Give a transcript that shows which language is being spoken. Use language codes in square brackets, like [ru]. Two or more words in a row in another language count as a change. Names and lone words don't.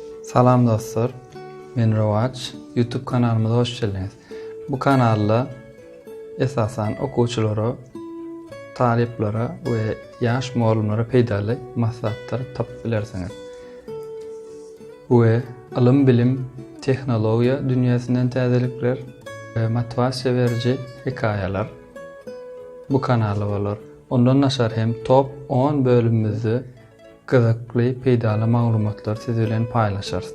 [tk] Salam dostlar, men Rowaç. YouTube kanalımıza hoş geldiniz. Bu kanalda esasen okuwçylara, taliplere ve yaş muallimlere peýdaly maslahatlar tapyp bilersiňiz. We ilm, bilim, tehnologiýa dünýäsinden täzelikler ve motivasiýa beriji hikaýalar bu kanalda bolar. Ondan naşar hem top 10 bölümimizi gyzykly peýdaly maglumatlar siz bilen paýlaşarys.